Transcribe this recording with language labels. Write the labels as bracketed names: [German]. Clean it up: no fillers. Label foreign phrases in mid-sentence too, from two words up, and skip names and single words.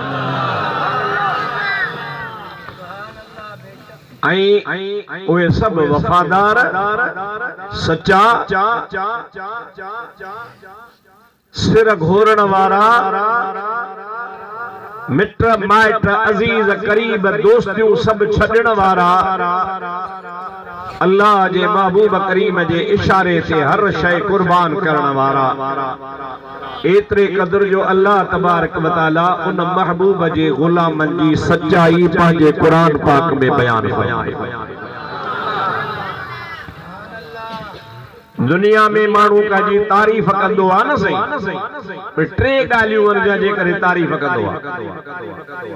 [Sindhi] ऐं उहे सभु वफ़ादार, सच्चा, सिर घोरण वारा, मिट माइट अज़ीज़ करीब दोस्तियूं सभु छॾण वारा, अल्लाह जे महबूब करीम जे इशारे ते हर शइ कुर्बान करण वारा। एतिरे क़दुर जो [Arabic] الله تبارك وتعالى [Sindhi] उन महबूब जे ग़ुलामनि जी सच्चाई पंहिंजे क़ुरान पाक में बयान कई। दुनिया में माण्हू का जी तारीफ़ कंदो आहे न सही, टे ॻाल्हियूं आहिनि जे करे तारीफ़ कंदो आहे।